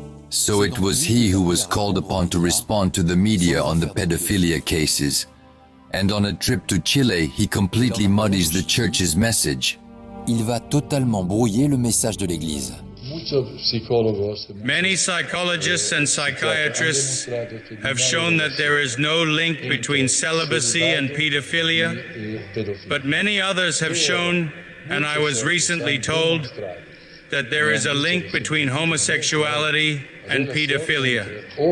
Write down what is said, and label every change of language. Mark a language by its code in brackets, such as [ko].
[en] So it was he who was called upon to respond to the media on the pedophilia cases. And on a trip to Chile, he completely muddies the Church's message. [fr] Il va totalement brouiller le message de l'Église. [en] Many psychologists and psychiatrists have shown that there is no link between celibacy and pedophilia, but many others have shown, and I was recently told, that there is a link between homosexuality and pedophilia.